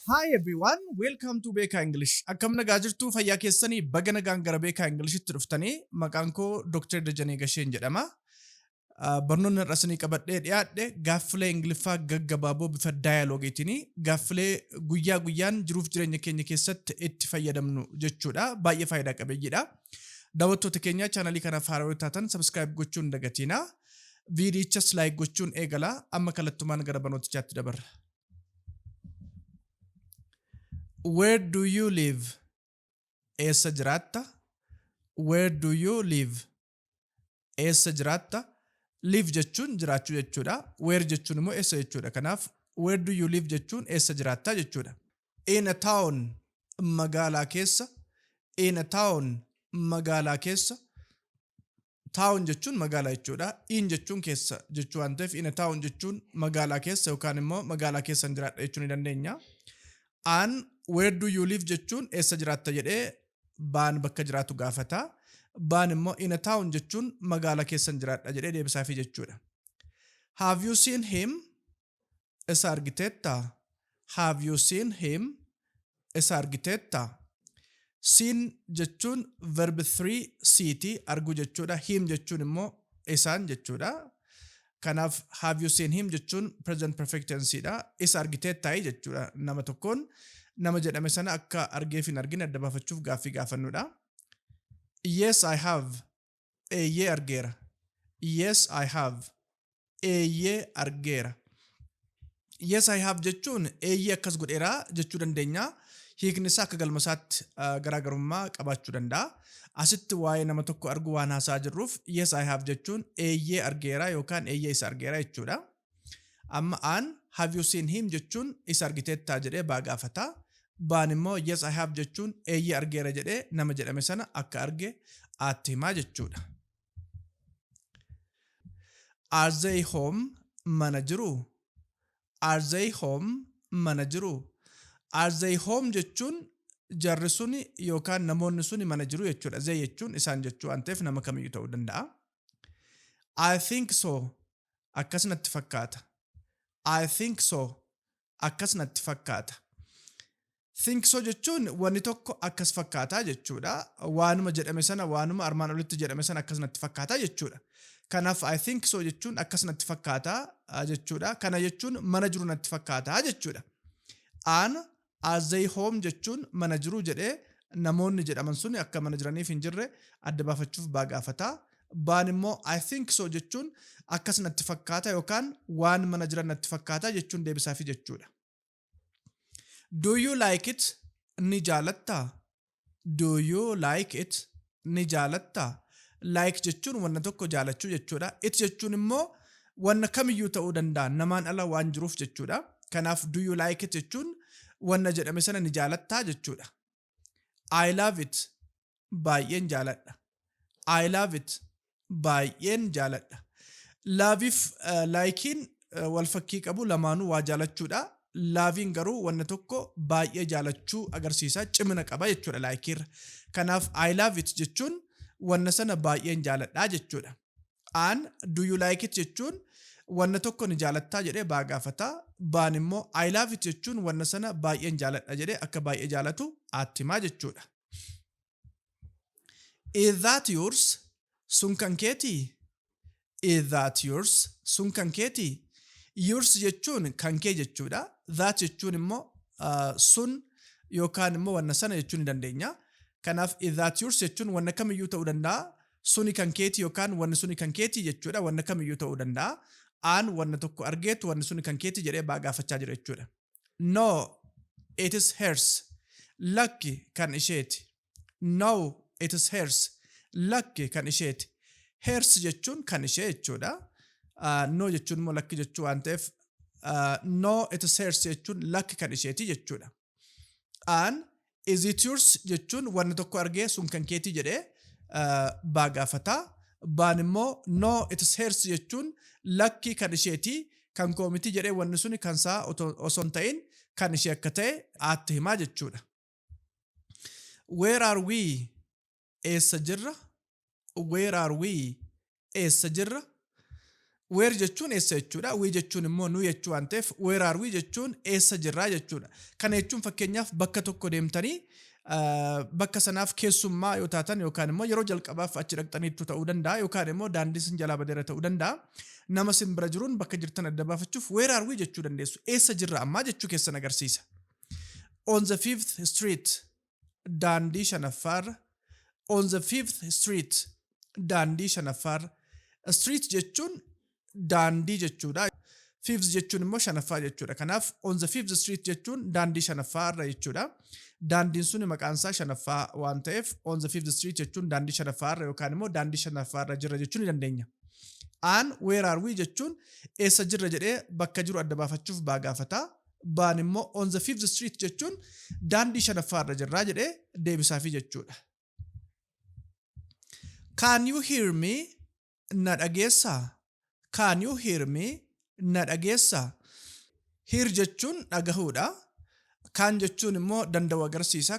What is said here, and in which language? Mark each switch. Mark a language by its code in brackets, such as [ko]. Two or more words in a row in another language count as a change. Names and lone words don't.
[en] Hi everyone, welcome to Beekaa English. [om] Akkam nagaa jirtu fayyaa keessanii baga nagaan gara Beekaa Englishitti dhuftanii maqaan koo Dr. Dajanee Gasheen jedhama. Barnoonni irrasanii qabadhee dhiyaadhe gaaffilee Ingiliffaa gaggabaaboo bifa daayiloogiitiin gaaffilee guyyaa guyyaan jiruuf jireenya keenya keessatti itti fayyadamnu jechuudha. Baay'ee faayidaa qabeeyyiidha. Daawwattoota keenya chaanalii kanaaf haarawaa taatan subscribe gochuun dagatiina. Viidiyichas like gochuun eegala. Amma kallattumaan gara barnootichaatti dabarra. [en] Where do you live? [om] Eessa jiraatta? [en] Where do you live? [om] Eessa jiraatta? Live jechuun jiraachuu jechuudha. Where jechuun immoo eessa jechuudha. Kanaaf [en] where do you live [om] jechuun eessa jiraatta jechuudha. [en] In a town, [om] magaalaa keessa. [en] In a town, [om] magaalaa keessa. Town jechuun magaalaa jechuudha. In jechuun keessa jechuu waan ta'eef [en] in a town [om] jechuun magaalaa keessa yookaan immoo magaalaa keessa jiraadha jechuu ni dandeenya. An [en] where do you live [om] jechuun eessa jiraatta jedhee baan bakka jiraatu gaafata. Baan immoo [en] in a town [om] jechuun magaalaa keessa jiraadha jedhee deebisaafi jechuudha. [en] Have you seen him? [om] Isa argiteetta? [en] Have you seen him? [om] Isa argiteetta? Seen jechuun verb 3 siiti argu jechuudha. Him jechuun immoo isaan jechuudha. Kanaaf [en] have you seen him [om] jechuun [en] present perfect tense [om] dha. Isa argiteetta jechuudha. Nama tokkoon nama jedhame sana akka argeef hin argine adda baafachuuf gaaffii gaafannudha. [en] Yes, I have. [om] Eeyyee argeera. [en] Yes, I have. [om] Eeyyee argeera. [en] Yes, I have [om] jechuun eeyyee akkas godheera jechuu dandeenya. Hiikni isaa akka galmasaatti garaagarummaa qabaachuu danda'a. Asitti waa'ee nama tokko argu waan haasaa jirruuf [en] yes, I have [om] jechuun eeyyee argeera yookaan eeyyee isa argeera jechuudha. Amma an [en] have you seen him [om] jechuun isa argiteettaa jedhee baa gaafata. Baan immoo [en] yes, I have [om] jechuun eeyyee argeera jedhee nama jedhame sana akka arge aatti himaa jechuudha. [en] Are they home? [om] Mana jiru. [en] Are they home? [om] Mana jiru. [en] Are they home [om] jechuun jarri suni yookaan namoonni suni mana jiru jechuudha. They jechuun isaan jechuu waan ta'eef nama kamiyyuu ta'uu danda'a. [en] I think so. [om] Akkas natti fakkaata. [en] I think so. [om] Akkas natti fakkaata. [en] Think so [om] jechuun wanni tokko akkas fakkaataa jechuudha. Waanuma jedhame sana waanuma armaan olitti jedhame sana akkas natti fakkaataa jechuudha. Kanaaf [en] I think so [om] jechuun akkas natti fakkaataa jechuudha. Kana jechuun mana jiru natti fakkaataa jechuudha. An [en] are they home [om] jechuun mana jiru jedhee namoonni jedhaman suni akka mana jiraniif hin jirre adda baafachuuf baa gaafata. Baan immoo [en] I think so [om] jechuun akkas natti fakkaata yookaan waan mana jiran natti fakkaata jechuun deebisaafi jechuudha. [en] Do you like it? [om] Ni jaalatta? [en] Do you like it? [om] Ni jaalatta? Like jechuun wanna tokko jaalachuu jechuudha. It jechuun immoo wanna kamiyyuu ta'uu danda'a. Namaan ala waan jiruuf jechuudha. Kanaaf [en] do you like it [om] jechuun wanna jedhame sana ni jaalattaa jechuudha. [en] I love it. [om] Baay'een jaaladha. [en] I love it. [om] Baay'een jaaladha. Laaviif laayikiin wal fakkii qabu lamaanuu waa jaalachuudha. Laaviin garuu wanna tokko baay'ee jaalachuu agarsiisa. Cimina qaba jechuudha laayikiirra. Kanaaf [en] I love it [om] jechuun wanna sana baay'een jaaladhaa jechuudha. An [en] do you like it [om] jechuun wanna tokko ni jaalattaa jedhee baa gaafata. Baan immoo [en] I love it [om] jechuun wanna sana baay'een jaaladha jedhee akka baay'ee jaalatu aatti himaa jechuudha. [en] Is that yours? [om] Sun kan keetii? [en] Is that yours? [om] Sun kan keetii? Yours jechuun kan kee jechuudha. That jechuun immoo sun yookaan immoo wanna sana jechuu ni dandeenya. Kanaaf [en] is that yours [om] jechuun wanna kamiyyuu ta'uu danda'a. Suni kan keetii yookaan wanni suni kan keetii jechuudha. Wanna kamiyyuu ta'uu danda'a. An wanna tokko argeetu wanni suni kan keetii jedhee baa gaafachaa jira jechuudha. [en] No, it is hers. [om] Lakki kan isheeti. [en] No, it is hers. [om] Lakki kan isheeti. Hers jechuun kan ishee jechuudha. No jechuun immoo lakki jechuu waan ta'eef [en] no, it is hers [om] jechuun lakki kan isheeti jechuudha. An [en] is it yours [om] jechuun wanna tokko argee sun kan keetii jedhee baa gaafata. Baan immoo [en] no, it is hers [om] jechuun lakki kan isheeti kan koomiti jedhee wanni suni kan isaa osoo hin ta'in kan ishee akka ta'e aatti himaa jechuudha. [en] Where are we? [om] Eessa jirra? [en] Where are we? [om] Eessa jirra? Where jechuun eessa jechuudha. We jechuun immoo nu jechuu waan ta'eef [en] where are we [om] jechuun eessa jirraa jechuudha. Kana jechuun fakkeenyaaf bakka tokko deemtanii bakka sanaaf keessummaa yoo taatan yookaan immoo yeroo jalqabaaf achi dhaqxaniitu ta'uu danda'a yookaan immoo daandii sin jalaa badeera ta'uu danda'a. Nama sin bira jiruun bakka jirtan adda baafachuuf [en] where are we [om] jechuu dandeessu. Eessa jirra ammaa jechuu keessan agarsiisa. [en] On the 5th street [om] daandii shanaffaarra. [en] On the 5th street [om] daandii shanaffaarra. Street jechuun daandii jechuudha. 5th jechuun immoo shanaffaa jechuudha. Kanaaf [en] on the 5th street [om] jechuun daandii shanaffaarra jechuudha. Daandiin sun maqaan isaa shanaffaa waan ta'eef [en] on the 5th street [om] jechuun daandii shanaffaarra yookaan immoo daandii shanaffaarra jirra jechuu ni dandeenya. An [en] where are we [om] jechuun eessa jirra jedhee bakka jiru adda baafachuuf gaafata. Baan immoo [en] on the 5th street [om] jechuun daandii shanaffaarra jirraa jedhee deebisaafi jechuudha. [en] Can you hear me? [om] Na dhageessaa? [en] Can you hear me? [om] Na dhageessaa? Hear jechuun dhagahuudha. Kan jechuun immoo danda'u agarsiisa.